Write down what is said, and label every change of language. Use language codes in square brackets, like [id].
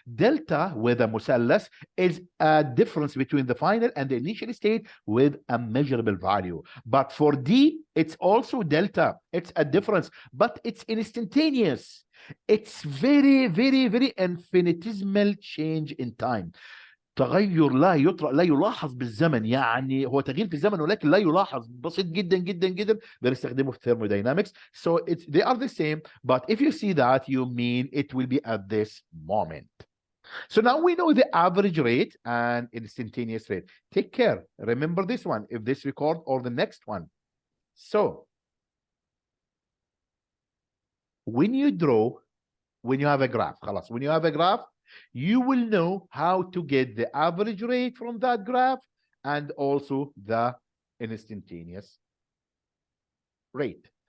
[en] Delta with a مثلث is a difference between the final and the initial state with a measurable value. But for D, it's also delta. It's a difference, but it's instantaneous. It's very, very, very infinitesimal change in time. [ar] تغير لا يلاحظ بالزمن، يعني هو تغيير في الزمن ولكن لا يلاحظ، بسيط جدا جدا جدا، بنستخدمه في thermodynamics. [en] So they are the same, but if you see that, you mean it will be at this moment. So now we know the average rate and instantaneous rate. Take care. Remember this one, if this record or the next one. So when you have a graph, خلاص, when you have a graph, you will know how to get the average rate from that graph and also the instantaneous rate.